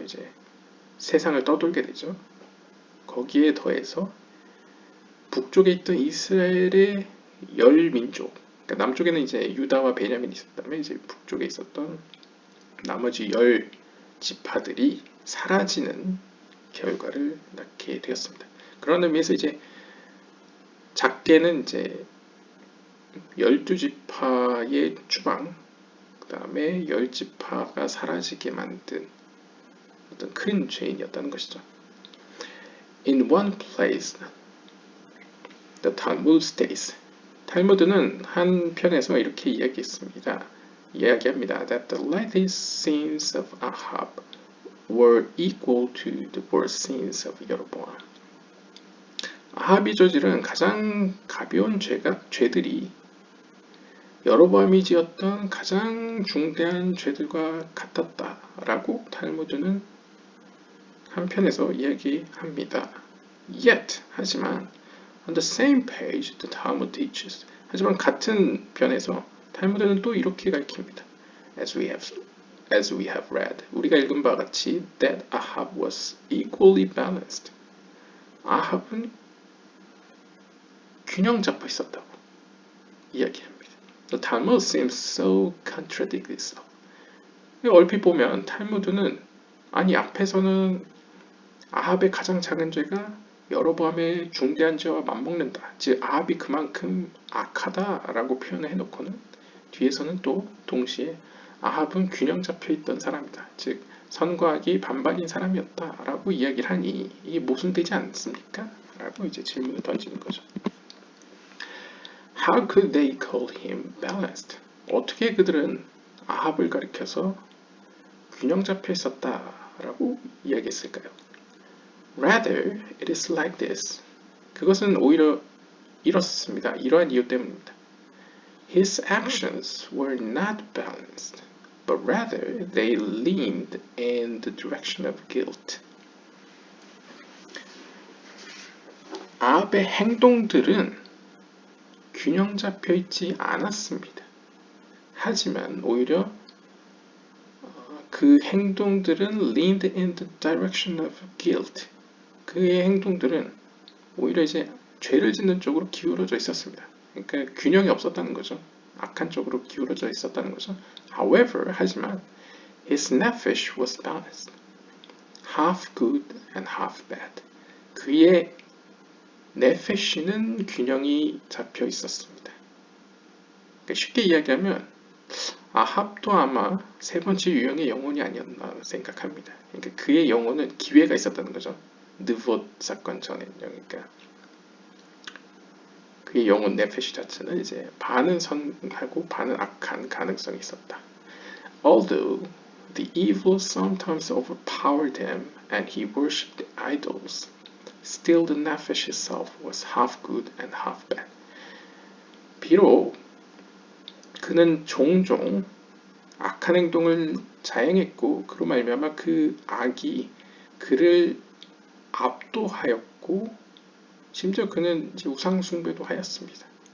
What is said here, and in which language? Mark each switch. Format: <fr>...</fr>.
<ko>이제 세상을 떠돌게 되죠. 거기에 더해서 북쪽에 있던 이스라엘의 10민족, 그러니까 남쪽에는 이제 유다와 베냐민이 있었다면 이제 북쪽에 있었던 나머지 10지파들이 사라지는 결과를 낳게 되었습니다. 그런 의미에서 이제 작게는 이제 12지파의 추방, 그 다음에 10지파가 사라지게 만든 어떤 큰 죄인이었다는 것이죠.</ko> <en>In one place, the Talmud states,</en> <ko>탈무드는 한 편에서 이렇게 이야기합니다.</ko> <en>That the latest sins of Ahab were equal to the worst sins of Jeroboam.</en> <ko>아합이 저지른 가장 가벼운 죄들이 여로보암이 지었던 가장 중대한 죄들과 같았다라고 탈무드는 한편에서 이야기합니다.</ko> <en>Yet,</en> <ko>하지만</ko> <en>on the same page, the Talmud teaches.</en> <ko>하지만 같은 편에서 탈무드는 또 이렇게 가르칩니다.</ko> <en>As we have read,</en> <ko>우리가 읽은 바와 같이</ko> <en>that Ahab was equally balanced.</en> <ko>아합은 균형 잡혀 있었다고 이야기합니다.</ko> <en>The Talmud seems so contradicting itself.</en> <ko>얼핏 보면 탈무드는 아니 앞에서는 아합의 가장 작은 죄가 여로보암의 중대한 죄와 맞먹는다. 즉 아합이 그만큼 악하다라고 표현을 해놓고는 뒤에서는 또 동시에 아합은 균형 잡혀 있던 사람이다. 즉 선과 악이 반반인 사람이었다라고 이야기를 하니 이게 모순되지 않습니까? 라고 이제 질문을 던지는 거죠.</ko> <en>How could they call him balanced?</en> <ko>어떻게 그들은 아합을 가리켜서 균형 잡혀 있었다라고 이야기했을까요?</ko> <en>Rather, it is like this.</en> <ko>그것은 오히려 이렇습니다. 이러한 이유 때문입니다.</ko> <en>His actions were not balanced, but rather they leaned in the direction of guilt.</en> <ko>아합의 행동들은 균형 잡혀 있지 않았습니다. 하지만 오히려 그 행동들은</ko> <en>leaned in the direction of guilt.</en> <ko>그의 행동들은 오히려 이제 죄를 짓는 쪽으로 기울어져 있었습니다. 그러니까 균형이 없었다는 거죠. 악한 쪽으로 기울어져 있었다는 거죠.</ko> <en>However,</en> <ko>하지만</ko> <en>his nephesh was balanced, half good and half bad.</en> <ko>그의 네페시는 균형이 잡혀 있었습니다. 그러니까 쉽게 이야기하면 아합도 아마 세 번째 유형의 영혼이 아니었나 생각합니다. 그러니까 그의 영혼은 기회가 있었다는 거죠. 느봇 사건 전에는요. 그러니까 그의 영혼 네페시 자체는 이제 반은 선하고 반은 악한 가능성이 있었다.</ko> <en>Although the evil sometimes overpowered him and he worshipped idols, still the nephesh itself was half good and half bad.</en> <ko>비록 그는 종종 악한 행동을 자행했고 그로 말미암아 그 악이 그를 압도하였고 심지어 그는 이제 우상 숭배도 하였습니다.</ko>